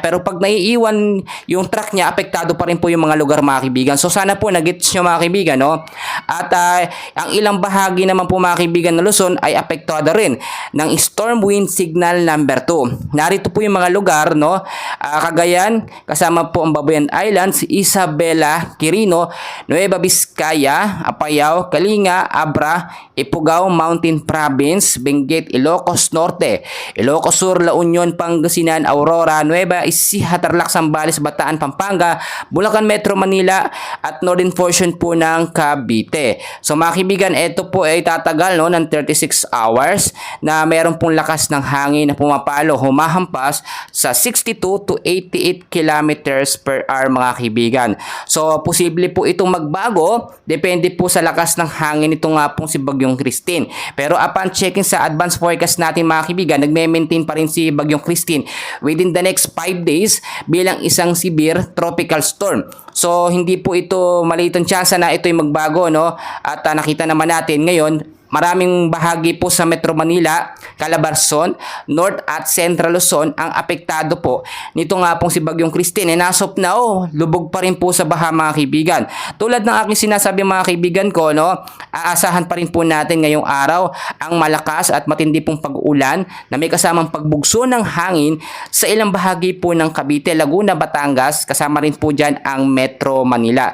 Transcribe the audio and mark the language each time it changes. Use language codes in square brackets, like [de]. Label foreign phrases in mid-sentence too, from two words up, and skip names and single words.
[tl] Pero pag naiiwan yung track niya, apektado pa rin po yung mga lugar mga kaibigan. So sana po nagets nyo mga kaibigan, no? At ang ilang bahagi naman po mga kaibigan na Luzon ay apektado rin ng [en] storm wind signal number 2. [tl] Narito po yung mga lugar, no? Cagayan, kasama po ang Babuyan Islands, Isabela, Quirino, Nueva Vizcaya, Apayao, Kalinga, Abra, Ifugao, Mountain Province, Benguet, Ilocos Norte, Ilocos Sur, La Union, Pangasinan, Aurora, Nueva Ecija, Tarlac, Zambales, Bataan, Pampanga, Bulacan, Metro Manila, at [en] northern portion [tl] po ng Cavite. So mga kaibigan, ito po ay tatagal, no, ng [en] 36 hours [tl] na mayroon pong lakas ng hangin na pumapalo, humahampas sa [en] 62 to 88 kilometers per hour [tl] mga kaibigan. So posible po itong magbago, depende po sa lakas ng hangin ito nga pong si Bagyong Christine. Pero [en] upon checking [tl] sa advance forecast natin mga kaibigan, nagme-maintain pa rin si Bagyong Christine [en] within the next 5 days [tl] bilang isang [en] severe tropical storm. [tl] So hindi po ito maliit ang tsansa na ito'y magbago, no? At nakita naman natin ngayon, maraming bahagi po sa Metro Manila, Calabarzon, North at Central Luzon ang apektado po nito nga pong si Bagyong Christine. [en] As of now, [tl] lubog pa rin po sa baha mga kaibigan. Tulad ng aking sinasabi mga kaibigan ko, no, aasahan pa rin po natin ngayong araw ang malakas at matindi pong pag-uulan na may kasamang pagbugso ng hangin sa ilang bahagi po ng Cavite, Laguna, Batangas, kasama rin po dyan ang Metro Manila.